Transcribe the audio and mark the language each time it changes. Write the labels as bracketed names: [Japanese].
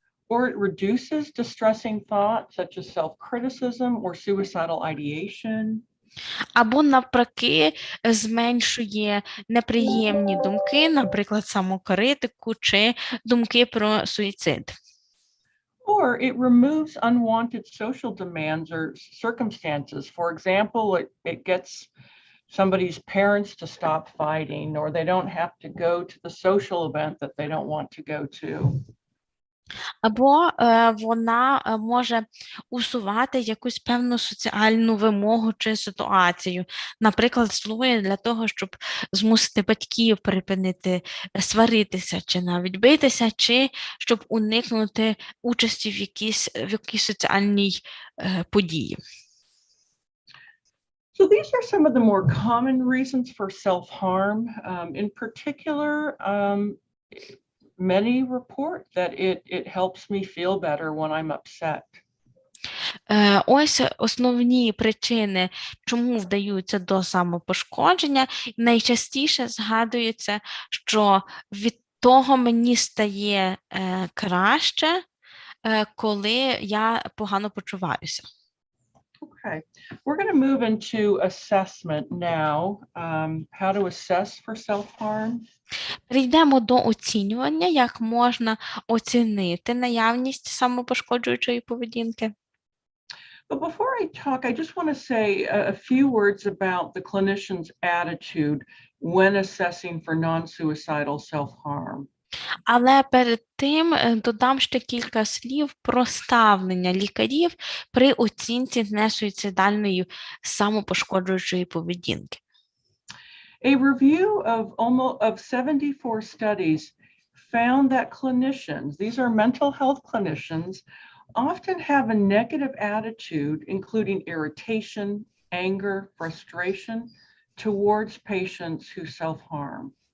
[English] Or it reduces distressing thoughts such as self-criticism or suicidal ideation. [Ukrainian] Або навпаки зменшує неприємні думки, наприклад, самокритику чи думки про суїцид. [English] Or it removes unwanted social demands or circumstances. For example, it gets somebody's parents to stop fighting, or they don't have to go to the social event that they don't want to go to. [Ukrainian] Або вона може усувати якусь певну соціальну вимогу чи ситуацію. Наприклад, слугує для того, щоб змусити батьків припинити сваритися чи навіть битися, чи щоб уникнути участі в якійсь соціальній події. [English] So these are some of the more common reasons for self-harm. In particular, many report that it helps me feel better when I'm upset. [Ukrainian] Ось основні причини, чому вдаються до самопошкодження. Найчастіше згадується, що від того мені стає краще, коли я погано почуваюся. [English] Okay, we're going to move into assessment now. How to assess for self-harm. [Ukrainian] Перейдемо до оцінювання, як можна оцінити наявність самопошкоджуючої поведінки. [English] But before I talk, I just want to say a few words about the clinician's attitude when assessing for non-suicidal self-harm. [Ukrainian] Але перед тим додам ще кілька слів про ставлення лікарів при оцінці несуїцидальної самопошкоджуючої поведінки. [English] A review of 74 studies found that clinicians, these are mental health clinicians, often have a negative attitude, including irritation, anger, frustration, towards patients who self-harm.